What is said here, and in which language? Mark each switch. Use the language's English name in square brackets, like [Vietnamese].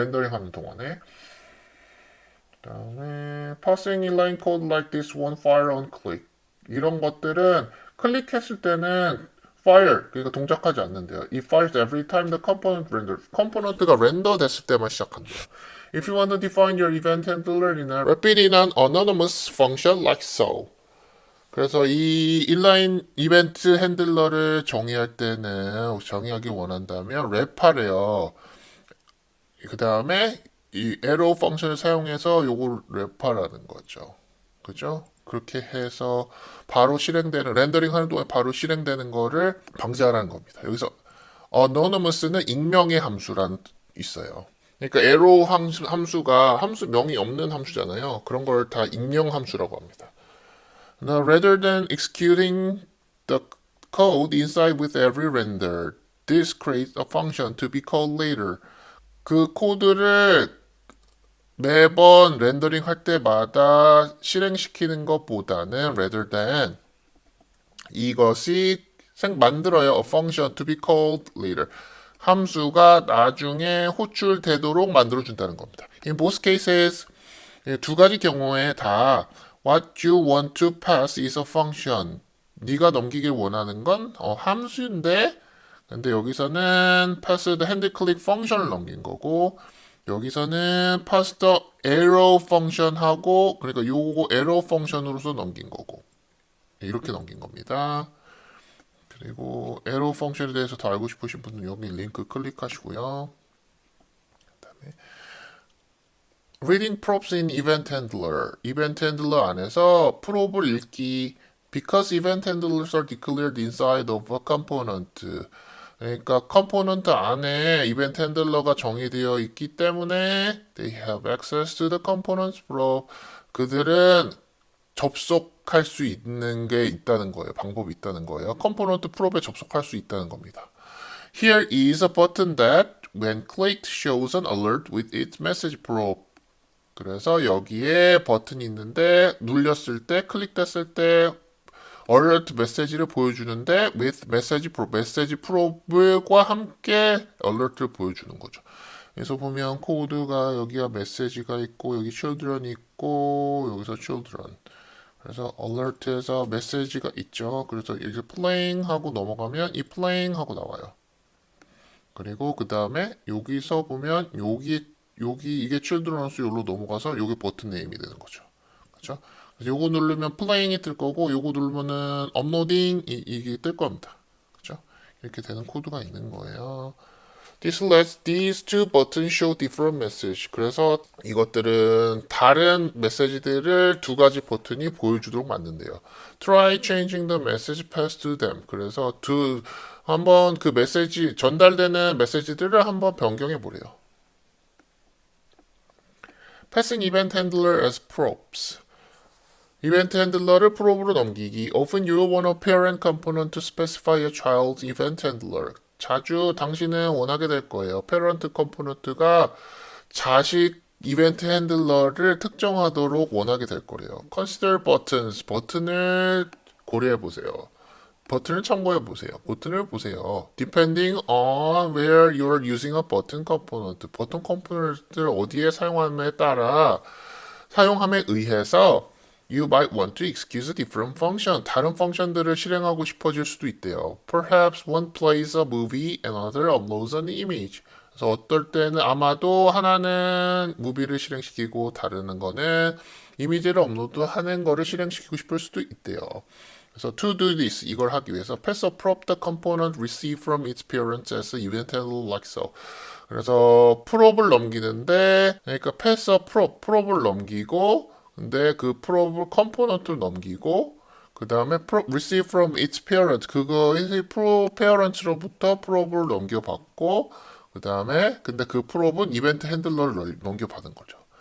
[Korean] 렌더링 하는 동안에. 그 다음에 [English] passing inline code like this one fire on click [Korean] 이런 것들은 클릭했을 때는 fire 그러니까 동작하지 않는데요. [English] It fires every time the component renders. [Korean] 컴포넌트가 렌더 됐을 때만 시작한대요. [English] If you want to define your event handler in a wrap it in an anonymous function like so. [Korean] 그래서 이 인라인 이벤트 핸들러를 정의하기 원한다면 랩하래요. 그 다음에 이 arrow 펑션을 사용해서 요걸 랩하라는 거죠. 그죠? 그렇게 해서 바로 실행되는 렌더링 하는 동안 바로 실행되는 거를 방지하라는 겁니다. 여기서 anonymous는 익명의 함수란 있어요. 그러니까 arrow 함수가 함수명이 없는 함수잖아요. 그런 걸 다 익명 함수라고 합니다. [English] Now, rather than executing the code inside with every render, this creates a function to be called later. [Korean] 그 코드를 매번 렌더링 할 때마다 실행시키는 것보다는 [English] rather than [Korean] 이것이 만들어요. [English] A function to be called later. [Korean] 함수가 나중에 호출되도록 만들어준다는 겁니다. [English] In both cases, [Korean] 두 가지 경우에 다 [English] What you want to pass is a function. [Korean] 네가 넘기길 원하는 건 함수인데 근데 여기서는 [English] pass the hand click function [Korean] 을 넘긴 거고 여기서는 [English] pass the arrow function [Korean] 하고 그러니까 요거 arrow function으로서 넘긴 거고 이렇게 넘긴 겁니다. 그리고 arrow function에 대해서 더 알고 싶으신 분은 여기 링크 클릭하시고요. 그다음에 [English] Reading props in event handler. event handler [Korean] 안에서 프롭을 읽기. [English] Because event handlers are declared inside of a component. [Korean] 그러니까 컴포넌트 안에 이벤트 핸들러가 정의되어 있기 때문에 [English] they have access to the components probe. [Korean] 그들은 접속할 수 있는 게 있다는 거예요. 방법이 있다는 거예요. 컴포넌트 프로브에 접속할 수 있다는 겁니다. [English] Here is a button that when clicked shows an alert with its message probe. [Korean] 그래서 여기에 버튼이 있는데 눌렸을 때 클릭됐을 때 alert 메시지를 보여주는데 [English] with message probe, [Korean] 메시지 프로브과 함께 alert를 보여주는 거죠. 그래서 보면 코드가 여기가 메시지가 있고 여기 children이 있고 여기서 children. 그래서 alert에서 메시지가 있죠. 그래서 이제 playing 하고 넘어가면 이 playing 하고 나와요. 그리고 그 다음에 여기서 보면 여기 이게 children으로서 여기로 넘어가서 여기 버튼 네임이 되는 거죠. 그렇죠? 그래서 요거 누르면 playing이 뜰 거고 요거 누르면은 uploading 이게 뜰 겁니다. 그렇죠? 이렇게 되는 코드가 있는 거예요. [English] This lets these two buttons show different message. [Korean] 그래서 이것들은 다른 메시지들을 두 가지 버튼이 보여주도록 만든대요. [English] Try changing the message passed to them. [Korean] 그래서 한번 그 메시지 전달되는 메시지들을 한번 변경해 보래요. [English] Passing event handler as props. [Korean] 이벤트 핸들러를 프로브로 넘기기. [English] Often you want a parent component to specify a child's event handler. [Korean] 자주 당신은 원하게 될 거예요. 페런트 컴포넌트가 자식 이벤트 핸들러를 특정하도록 원하게 될 거예요. [English] Consider buttons. [Korean] 버튼을 고려해 보세요. 버튼을 참고해 보세요. 버튼을 보세요. [English] Depending on where you're using a button component. [Korean] 버튼 컴포넌트를 어디에 사용함에 따라 사용함에 의해서 [English] You might want to excuse a different function. [Korean] 다른 펑션들을 실행하고 싶어질 수도 있대요. [English] Perhaps one plays a movie and another uploads an image. [Korean] 그래서 어떨 때는 아마도 하나는 무비를 실행시키고 다른 거는 이미지를 업로드하는 거를 실행시키고 싶을 수도 있대요. [English] 그래서 to do this [Korean] 이걸 하기 위해서 [English] pass a prop the component received from its parents as an event handler like so. [Korean] 그래서 프롭을 넘기는데 그러니까 [English] pass a prop [Korean] 프롭을 넘기고 근데 그 프로브 컴포넌트를 넘기고 그 다음에 [English] receive from its parent [Korean] 그거 페어런츠로부터 프로브를 넘겨받고 그 다음에 근데 그 프로브는 이벤트 핸들러를 넘겨받은 거죠.